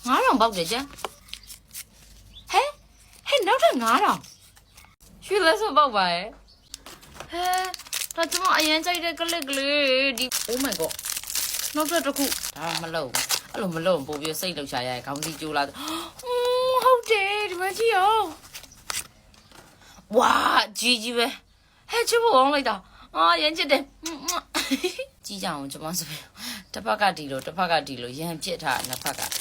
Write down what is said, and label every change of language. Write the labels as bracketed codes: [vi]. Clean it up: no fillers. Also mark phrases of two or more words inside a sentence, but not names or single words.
[my] ထောင်ပေါက်တယ်ကျန်ဟဲနောက်ထပ်9000ရွှေလက်စွပ်ပေါက်ပါရဲ့ဒါကျမအရင်ကြိုက်တဲ့ကလစ်ကလေးဒီ [en] Oh my god [my] နောက်ထပ်တစ်ခုဒါမလုံးအဲ့လိုမလုံးပို့ပြီးစိတ်လှုပ်ရှားရရဲ့ခေါင်းစီကျိုးလာဟုတ်တယ်ဒီမကြီးရောဝါကြီးပဲဟဲ့ချစ်ဖို့အောင်လိုက်တာရမ်းချစ်တယ်ကြီးကြအောင်ကျမဆိုတစ်ဖက်ကဒီလိုရမ်းပြစ်ထားနှစ်ဖက်